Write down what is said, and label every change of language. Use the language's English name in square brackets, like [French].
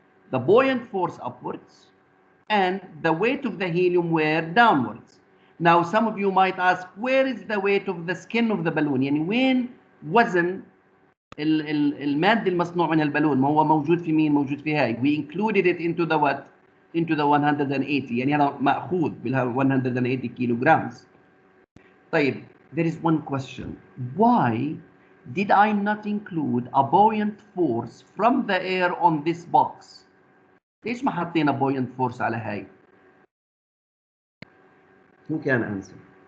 [English] The buoyant force upwards and the weight of the helium were downwards. Now some of you might ask, where is the weight of the skin of the balloon؟ [Arabic] يعني وين وزن المادة المصنوع منها البالون؟ ما هو موجود في مين؟ موجود في هاي. [English] We included it into the what? Into the 180. [Arabic] يعني هذا مأخوذ بال 180 kilograms. [English] طيب, there is one question. Why did I not include a buoyant force from the air on this box? [Arabic] ليش ما حطينا buoyant force على هاي؟ [English] Who can answer?